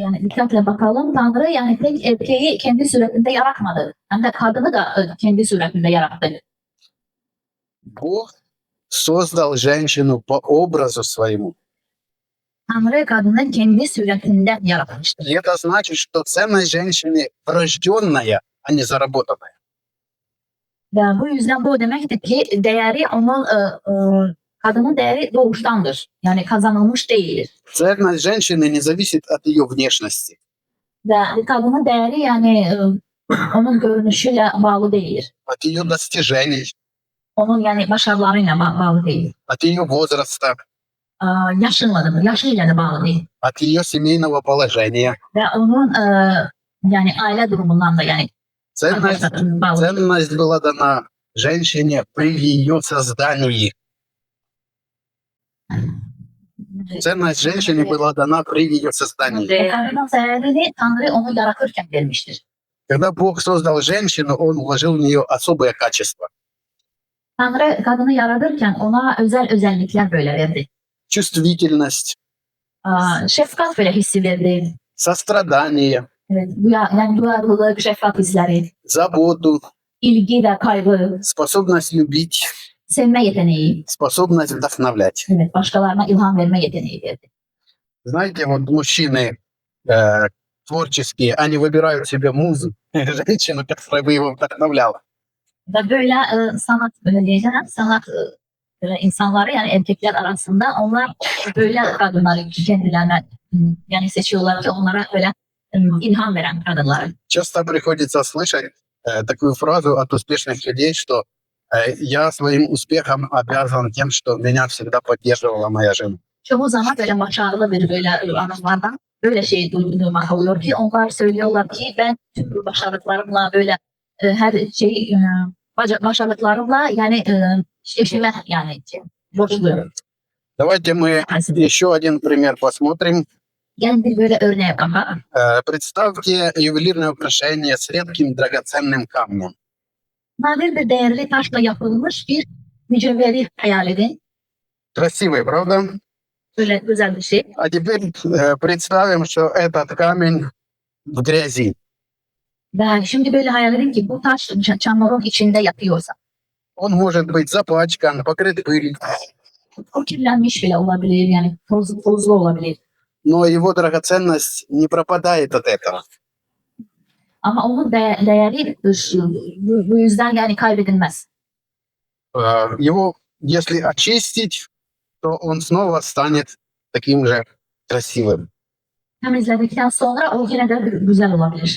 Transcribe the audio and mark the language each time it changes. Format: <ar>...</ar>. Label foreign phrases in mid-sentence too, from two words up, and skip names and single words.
<tr>Yani dikkatle bakalım. Tanrı yani tek erkeği kendi suretinde yaratmadı. Hem de kadını da kendi suretinde yarattı.</tr> <ru>Бог создал женщину по образу своему.</ru> <tr>Tanrı kadını kendi suretinden yaratmıştır.</tr> <ru>И это значит, что ценность женщины врожденная, а не заработанная.</ru> <tr>Ve bu yüzden bu demektir ki değeri onun kadının değeri doğuştandır. Yani kazanılmış değildir.</tr> <ru>Ценность женщины не зависит от ее внешности.</ru> <tr>Ve kadının değeri yani onun görünüşüyle bağlı değil.</tr> <ru>от ее достижений,</ru> <tr>Onun yani başarılarıyla bağlı değil.</tr> <ru>от ее возраста,</ru> <tr>Yaşıyla da bağlı değil.</tr> <ru>от ее семейного положения.</ru> <tr>Ve onun yani aile durumundan da yani</tr> <ru>Ценность,</ru> <tr>bağlı değil.</tr> <ru>ценность была дана женщине при ее создании. Ценность женщине была дана при ее создании.</ru> <tr>Kadının değerini Tanrı onu yaratırken vermiştir.</tr> <ru>Когда Бог создал женщину, Он вложил в нее особые качества.</ru> <tr>Tanrı kadını yaratırken ona özel özellikler böyle verdi.</tr> <ru>Чувствительность,</ru> <tr>Şefkat böyle hissi verdi.</tr> <ru>сострадание,</ru> <tr>Evet, yani duyarlılık, şefkat hisleri,</tr> <ru>заботу,</ru> <tr>ilgi ve kaygı,</tr> <ru>способность любить,</ru> <tr>sevme yeteneği,</tr> <ru>способность вдохновлять.</ru> <tr>evet, başkalarına ilham verme yeteneği verdi.</tr> <ru>Знаете, вот мужчины творческие, они выбирают себе музу, женщину, которая бы его вдохновляла.</ru> <tr>Ve böyle sanat böyle diyeceğim, sanat böyle insanları yani erkekler arasında onlar böyle kadınları kendilerine yani seçiyorlar ki onlara böyle ilham veren kadınları.</tr> <ru>Часто приходится слышать такую фразу от успешных людей, что я своим успехом обязан тем, что меня всегда поддерживала моя жена.</ru> <tr>Çoğu zaman böyle başarılı bir böyle adamlardan böyle şey duymak oluyor ki onlar söylüyorlar ki ben tüm bu başarılarımla böyle her şey başarılarımla yani eşime yani borçluyum.</tr> <ru>Давайте мы еще один пример посмотрим.</ru> <tr>Yani bir böyle örneğe bakalım.</tr> <ru>Представьте ювелирное украшение с редким драгоценным камнем.</ru> <tr>Nadir bir değerli taşla yapılmış bir mücevheri hayal edin.</tr> <ru>Красивый, правда?</ru> <tr>Böyle güzel bir şey.</tr> <ru>А теперь представим, что этот камень в грязи.</ru> <tr>Ve şimdi böyle hayal edin ki bu taş çamurun içinde yatıyorsa.</tr> <ru>Он может быть запачкан, покрыт пылью,</ru> <tr>O kirlenmiş bile olabilir yani tozlu olabilir.</tr> <ru>но его драгоценность не пропадает от этого.</ru> <tr>Ama onun değeri bu yüzden yani kaybedilmez.</tr> <ru>Его, если очистить, то он снова станет таким же красивым.</ru> <tr>Temizledikten sonra o yine de güzel olabilir.</tr>